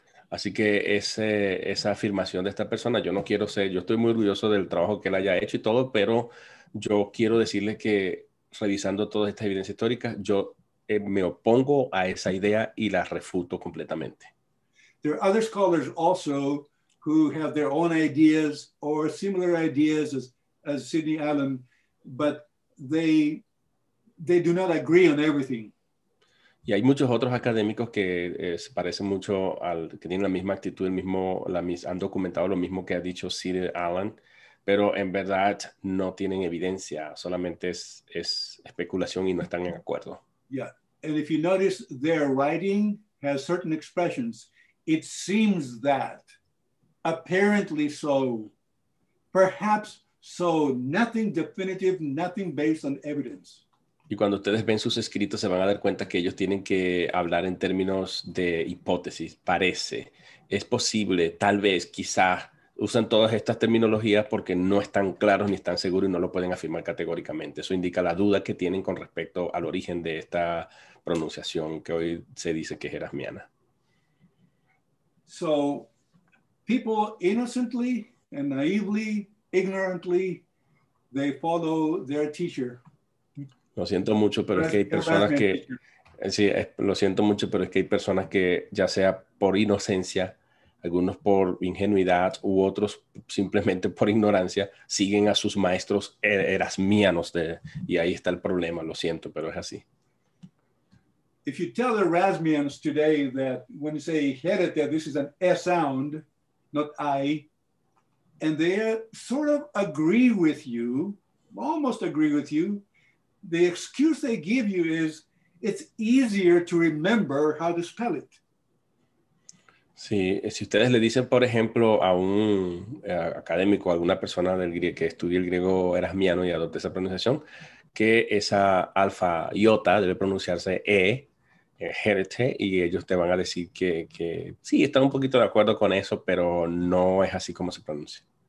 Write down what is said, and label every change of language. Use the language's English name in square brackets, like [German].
[Spanish] Así que esa afirmación de esta persona, yo estoy muy orgulloso del trabajo que él haya hecho y todo, pero yo quiero decirle que revisando toda esta evidencia histórica, yo me opongo a esa idea y la refuto completamente. [English] There are other scholars also who have their own ideas or similar ideas as Sidney Allen, but they do not agree on everything. [Spanish] Y hay muchos otros académicos que se parecen mucho que tienen la misma actitud, han documentado lo mismo que ha dicho Sidney Allen, pero en verdad no tienen evidencia, solamente es especulación y no están en acuerdo. [English] Yeah, and if you notice, their writing has certain expressions. It seems that, apparently so, perhaps so, nothing definitive, nothing based on evidence. [Spanish] Y cuando ustedes ven sus escritos se van a dar cuenta que ellos tienen que hablar en términos de hipótesis, parece, es posible, tal vez, quizá. Usan todas estas terminologías porque no están claros ni están seguros y no lo pueden afirmar categóricamente. Eso indica la duda que tienen con respecto al origen de esta pronunciación que hoy se dice que es erasmiana. [English] So, people innocently and naively, ignorantly, they follow their teacher. [Spanish] Lo siento mucho, pero es que hay personas que... Sí, lo siento mucho, pero es que hay personas que, ya sea por inocencia, algunos por ingenuidad u otros simplemente por ignorancia, siguen a sus maestros erasmianos y ahí está el problema, lo siento, pero es así. [English] if you tell Erasmians today that when you say herete, this is an S sound, not I, and they sort of agree with you, almost agree with you, the excuse they give you is it's easier to remember how to spell it. [Spanish] Sí, si ustedes le dicen, por ejemplo, a un académico, a alguna persona que estudie el griego erasmiano y adopte esa pronunciación, que esa alfa iota debe pronunciarse herete, y ellos te van a decir que sí, están un poquito de acuerdo con eso, pero no es así como se pronuncia.